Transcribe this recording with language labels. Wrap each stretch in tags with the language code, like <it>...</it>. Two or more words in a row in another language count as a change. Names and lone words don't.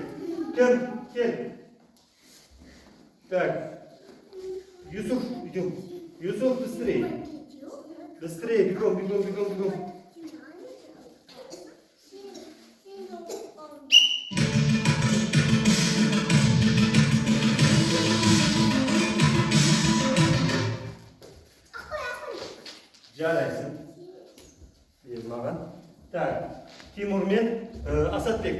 <kk>Кел.</kk> <ru>Так. Юсуф, идем. Юсуф, быстрее. Быстрее, бегом.</ru> <kk>Жарайсың. Бер маған. Так. Тимур мен Асатбек.</kk>